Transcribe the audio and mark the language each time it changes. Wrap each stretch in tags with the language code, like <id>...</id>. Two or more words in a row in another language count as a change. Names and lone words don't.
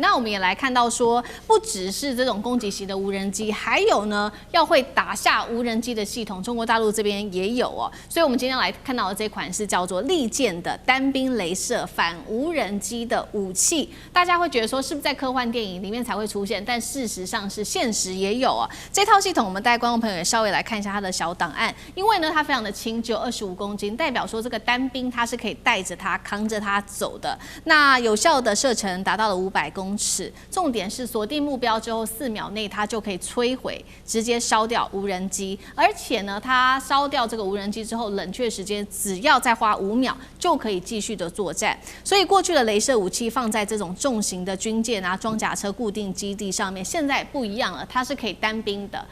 <zh>那我們也來看到說，不只是這種攻擊型的無人機，還有呢要會打下無人機的系統，中國大陸這邊也有哦。所以我們今天來看到的這款是叫做利劍的單兵雷射反無人機的武器。大家會覺得說，是不是在科幻電影裡面才會出現？但事實上是現實也有啊。這套系統我們帶觀眾朋友也稍微來看一下它的小檔案，因為呢它非常的輕，只有25公斤，代表說這個單兵它是可以帶着它、扛着它走的。那有效的射程達到了500公尺，重點是鎖定目標之後4秒內它就可以摧毀，直接燒掉無人機。而且呢，它燒掉這個無人機之後，冷卻時間只要再花5秒就可以繼續的作戰。所以過去的雷射武器放在這種重型的軍艦啊、裝甲車固定基地上面，現在不一樣了，它是可以單兵的。</zh>